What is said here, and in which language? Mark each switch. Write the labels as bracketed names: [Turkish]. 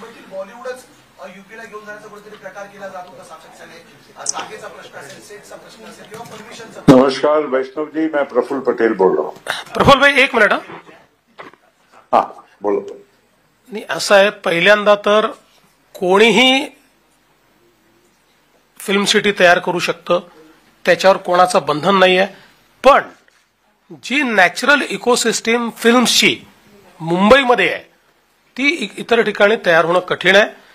[Marathi] बॉलिवूडच यूपीला घेऊन जाण्याचा कुठेतरी प्रकार केला जातो का सातत्याने? जागेचा प्रश्न असेल, सेटचा प्रश्न असेल किंवा परमिशनचा। [Hindi] नमस्कार वैष्णव जी, मैं प्रफुल्ल पटेल बोल रहा हूँ। प्रफुल्ल भाई एक मिनिट। हाँ बोलो। [Marathi] नाही, असं आहे, पहिल्यांदा तर कोणीही फिल्म सिटी तयार करू शकतं, त्याच्यावर कोणाचं बंधन नाहीये, पण जी नॅचरल इकोसिस्टीम फिल्म्सची मुंबईमध्ये आहे ती इतर ठिकाणी तयार होणं कठीण आहे।